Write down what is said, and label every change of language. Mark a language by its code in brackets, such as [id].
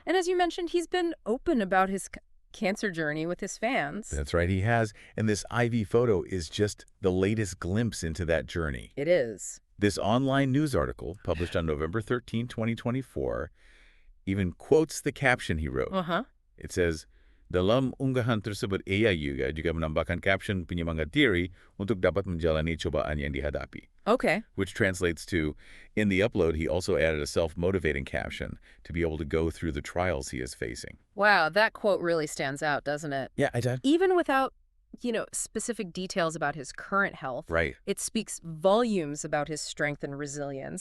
[en] And as you mentioned, he's been open about his cancer journey with his fans. That's right, he has. And this IV photo is just the latest glimpse into that journey. It is. This online news article, published on November 13, 2024, even quotes the caption he wrote. Uh-huh. It says, [id] dalam unggahan tersebut ia juga menambahkan caption penyemangat diri untuk dapat menjalani cobaan yang dihadapi. [en] Okay. Which translates to, in the upload, he also added a self-motivating caption to be able to go through the trials he is facing. Wow, that quote really stands out, doesn't it? Yeah, I did. Even without, specific details about his current health. Right. It speaks volumes about his strength and resilience.